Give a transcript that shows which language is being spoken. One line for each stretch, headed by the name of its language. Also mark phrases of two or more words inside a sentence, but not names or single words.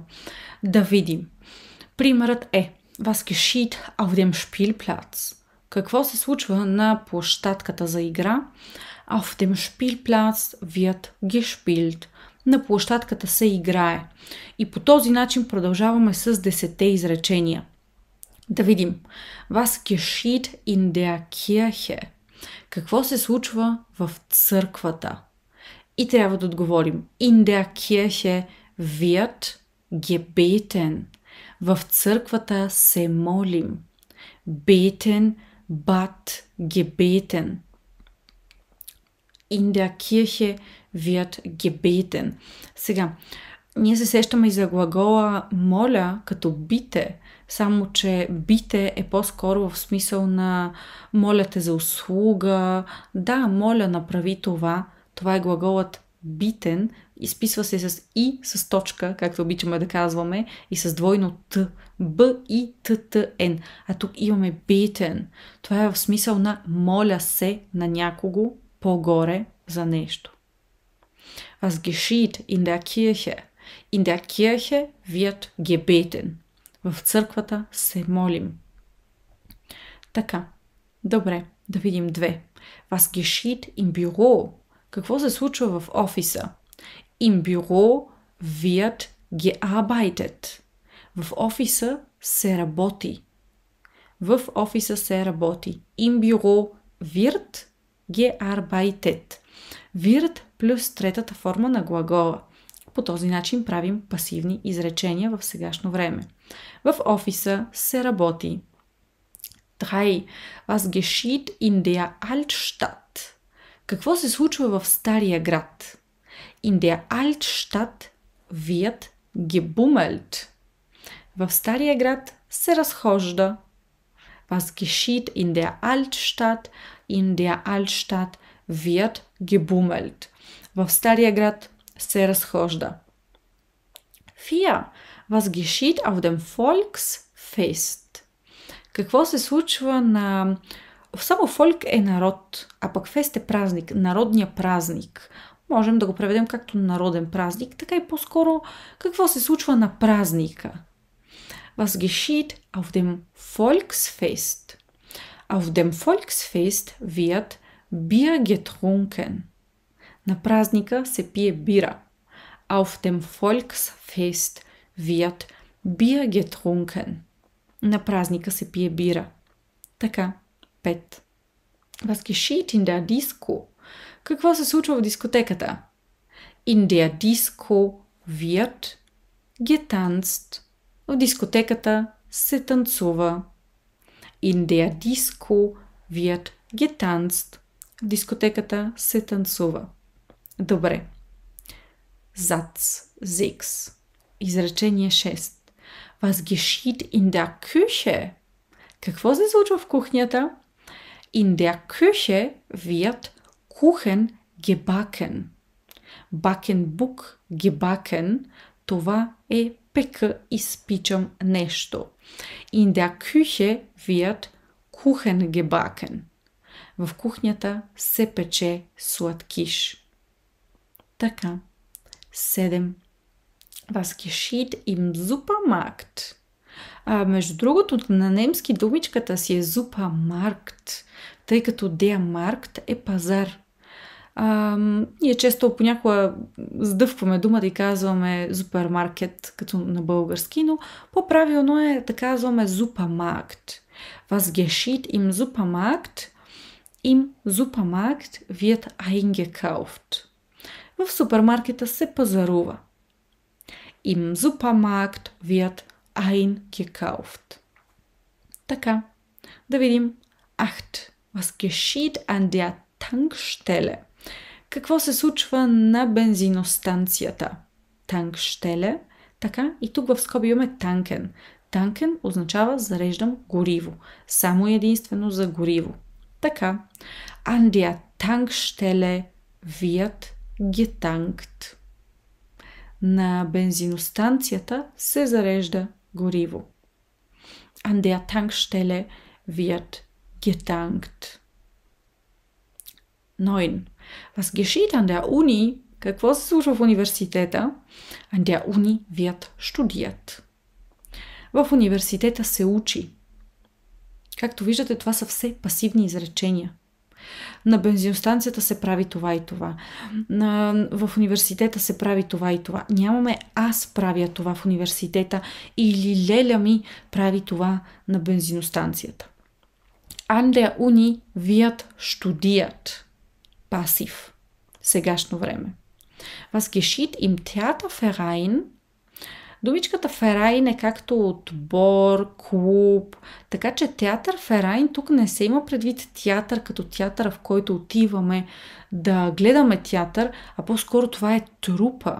Bulgarian: Да видим. Примерът е
German: Was geschieht auf dem Spielplatz?
Bulgarian: Какво се случва на площадката за игра?
German: Auf dem Spielplatz wird gespielt.
Bulgarian: На площадката се играе. И по този начин продължаваме с 10 изречения. Да видим.
German: Was geschieht in der Kirche?
Bulgarian: Какво се случва в църквата? И трябва да отговорим.
German: In der Kirche wird gebeten.
Bulgarian: В църквата се молим.
German: Beten, bat, gebeten. In der Kirche wird gebeten.
Bulgarian: Сега, ние се сещаме и за глагола моля като бите, само че бите е по-скоро в смисъл на моля те за услуга. Да, моля, направи това. Това е глаголът битен, изписва се с и, с точка, както обичаме да казваме, и с двойно т. B-I-T-T-N. А тук имаме beten. Това е в смисъл на моля се на някого по-горе за нещо.
German: Was geschieht in der Kirche? In der Kirche wird gebeten.
Bulgarian: В църквата се молим. Така. Добре, да видим 2.
German: Was geschieht im Büro?
Bulgarian: Какво се случва в офиса?
German: Im Büro wird gearbeitet.
Bulgarian: В офиса се работи. В офиса се работи.
German: Im Büro wird gearbeitet.
Bulgarian: Wird плюс третата форма на глагола. По този начин правим пасивни изречения в сегашно време. В офиса се работи. 3.
German: Was geschieht in der Altstadt?
Bulgarian: Какво се случва в Стария град?
German: In der Altstadt wird gebummelt.
Bulgarian: В Стария град се разхожда.
German: Was geschieht in der Altstadt? In der Altstadt wird gebummelt.
Bulgarian: В Стария град се разхожда. 4.
German: Was geschieht auf dem Volksfest?
Bulgarian: Какво се случва на... Само фолк е народ, а пък фест е празник, народния празник. Можем да го преведем както народен празник, така и по-скоро какво се случва на празника.
German: Was geschieht auf dem Volksfest? Auf dem Volksfest wird Bier getrunken.
Bulgarian: На празника се пие бира.
German: Auf dem Volksfest wird Bier getrunken.
Bulgarian: На празника се пие бира. Така, 5.
German: Was geschieht in der Disco?
Bulgarian: Какво се случва в дискотеката?
German: In der Disco wird getanzt.
Bulgarian: В дискотеката се танцува.
German: In der Disco wird getanzt.
Bulgarian: В дискотеката се танцува. Добре. Satz 6. Изречение 6.
German: Was geschieht in der Küche?
Bulgarian: Какво се случва в кухнята?
German: In der Küche wird Kuchen gebacken. Backen бук, gebacken,
Bulgarian: това е пека, изпичам нещо.
German: In der Küche wird Kuchen gebacken.
Bulgarian: В кухнята се пече сладкиш. Така. 7.
German: Was geschieht im Supermarkt?
Bulgarian: Между другото, на немски думичката си е Supermarkt, тъй като
German: der Markt
Bulgarian: е пазар. Ние често понякога сдъвкваме думата и казваме супермаркет, като на български, но по-правилно е да казваме Supermarkt.
German: Was geschieht im Supermarkt? Im Supermarkt wird eingekauft.
Bulgarian: В супермаркета се пазарува.
German: Im Supermarkt wird eingekauft.
Bulgarian: Така, да видим 8.
German: Was geschieht an der Tankstelle?
Bulgarian: Какво се случва на бензиностанцията? Tankstelle. Така, и тук в скоби имаме tanken. Tanken означава зареждам гориво. Само единствено за гориво. Така,
German: an der Tankstelle wird getankt.
Bulgarian: На бензиностанцията се зарежда гориво.
German: An der Tankstelle wird getankt. 9. Was geschieht an der Uni?
Bulgarian: Какво се случва в университета?
German: An der Uni wird studiert.
Bulgarian: В университета се учи. Както виждате, това са все пасивни изречения. На бензиностанцията се прави това и това. В университета се прави това и това. Нямаме аз правя това в университета или леля ми прави това на бензиностанцията.
German: An der Uni wird studiert.
Bulgarian: Пасив. Сегашно време.
German: Was geschieht im Theaterverein?
Bulgarian: Думичката Verein е както отбор, клуб, така че театър Verein тук не се има предвид театър като театъра, в който отиваме да гледаме театър, а по-скоро това е трупа.